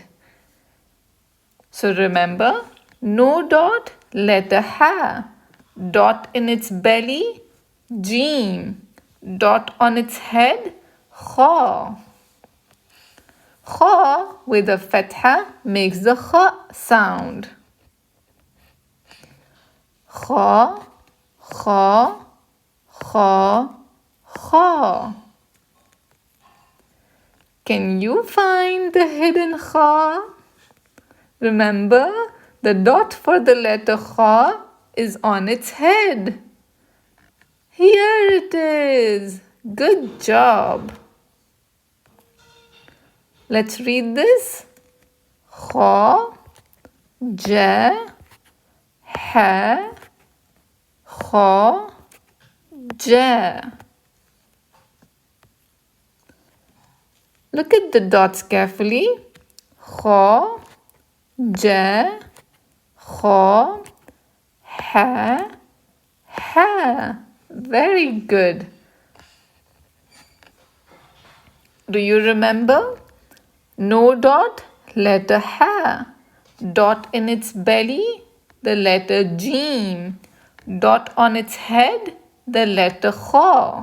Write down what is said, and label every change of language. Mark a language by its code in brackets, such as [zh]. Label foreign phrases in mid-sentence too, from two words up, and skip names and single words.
[en] So remember, no dot, letter ha. Dot in its belly, Jeem. Dot on its head, kha. Kha with a fatha makes the kha sound. Kha, kha, kha, kha. Can you find the hidden kha? Remember, the dot for the letter kha is on its head. Here it is. Good job. Let's read this. Kha, ja, ha, kha, ja. Look at the dots carefully. Kha, ja, kha, ha, ha. Very good. Do you remember? No dot, letter ha. Dot in its belly, the letter Jeem. Dot on its head, the letter kha.